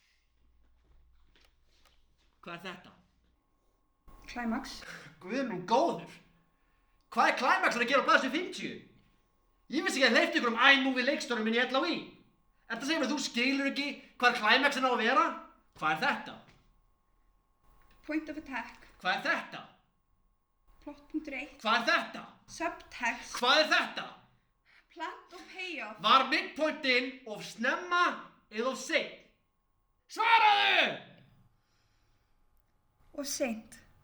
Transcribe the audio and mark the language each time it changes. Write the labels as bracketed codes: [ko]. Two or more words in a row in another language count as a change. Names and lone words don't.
[is] Hvað er þetta? Climax. Guð minn góður. Hvað er Climax að gera á blaðsíðu 50? Ég vissi ekki að hleypti ykkur iMovie leikstjóranum minn í LHÍ. Ertu að segja mér að þú skilur ekki hvað Climaxin á að vera? Hvað er þetta? [en] Point of attack. [is] Hvað er þetta? Plot.1. Hvað er þetta? Subtext. Hvað er þetta? Plant og payoff. Var midpointinn of snemma eða of seint? Svaraðu! Og seint.